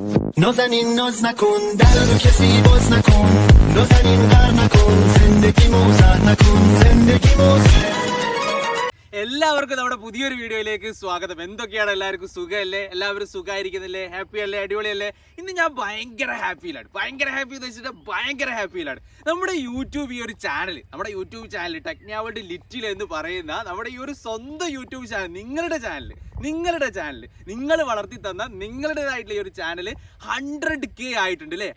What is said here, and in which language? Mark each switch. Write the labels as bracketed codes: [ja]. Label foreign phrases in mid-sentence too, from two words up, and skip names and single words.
[fa] نازنین ناز نکن در رو کسی باز نکن نازنین غر نکن زندگی موزر نکن زندگی موزر [ml] എല്ലാവർക്കും നമ്മുടെ പുതിയൊരു വീഡിയോയിലേക്ക് സ്വാഗതം. എന്തൊക്കെയാണ് എല്ലാവർക്കും സുഖമല്ലേ? എല്ലാവരും സുഖമായിരിക്കുന്നില്ലേ? ഹാപ്പി അല്ലേ? അടിപൊളിയല്ലേ? ഇന്ന് ഞാൻ ഭയങ്കര ഹാപ്പിയിലാണ്. ഭയങ്കര ഹാപ്പി എന്ന് വെച്ചിട്ട് ഭയങ്കര ഹാപ്പിയിലാണ്. നമ്മുടെ യൂട്യൂബ് ഈ ഒരു ചാനൽ, നമ്മുടെ [en] YouTube channel [ml] ടെക്നോളജി ലിറ്റിൽ എന്ന് പറയുന്ന നമ്മുടെ ഈ ഒരു സ്വന്തം [en] YouTube channel, [ml] നിങ്ങളുടെ ചാനൽ നിങ്ങൾ വളർത്തി തന്ന നിങ്ങളുടേതായിട്ടുള്ള ഈ ഒരു ചാനൽ 100K ആയിട്ടുണ്ട് അല്ലേ?